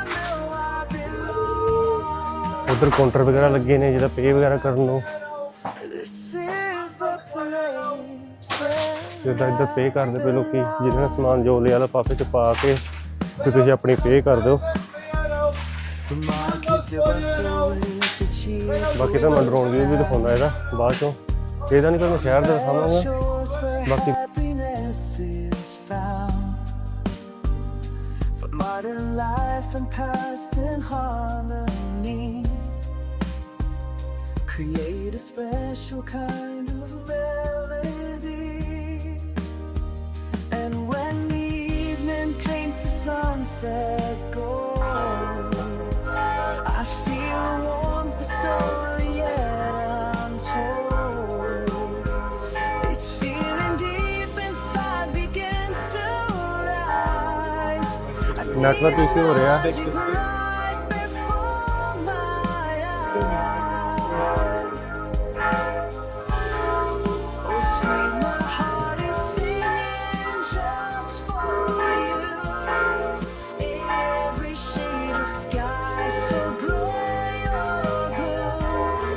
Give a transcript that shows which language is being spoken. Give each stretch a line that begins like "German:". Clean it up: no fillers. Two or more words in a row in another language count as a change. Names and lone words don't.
Punjabi: ਉੱਧਰ ਕਾਊਂਟਰ ਵਗੈਰਾ ਲੱਗੇ ਨੇ, ਜੋ ਪੇ ਵਗੈਰਾ ਕਰਨੇ
English: This is the place where
Punjabi: ਜਿੱਦਾਂ ਇੱਧਰ ਪੇ ਕਰਦੇ ਪਏ ਲੋਕੀ, ਜਿਹਨਾਂ ਨੇ ਸਮਾਨ ਜੋ ਲਿਆ ਲਿਫਾਫੇ 'ਚ ਪਾ ਕੇ ਤੇ ਤੁਸੀਂ ਆਪਣੀ ਪੇ ਕਰ ਦਿਓ।
English: the markets were so into cheer.
Punjabi: ਬਾਕੀ ਤਾਂ ਮੈਂ ਡਰੋਨ ਵੀਊ ਵੀ ਦਿਖਾਉਂਦਾ ਇਹਦਾ ਬਾਅਦ ਚੋਂ, ਇਹਦਾ ਨਹੀਂ ਪਰ ਮੈਂ ਸ਼ਹਿਰ ਦਾ ਦਿਖਾਵਾਂਗਾ।
English: Shores where
Punjabi: ਬਾਕੀ
English: happiness is found. For modern life and past in harmony. Create a special kind of melody. And when the evening paints the sunset gold, I feel warmth, the story yet untold. This feeling deep inside begins to rise. I see Network issue
Hindi: हो रहा है।
English: it right before my eyes. Oh, sweet, my heart is singing just for you. In every shade of sky, so gray or blue.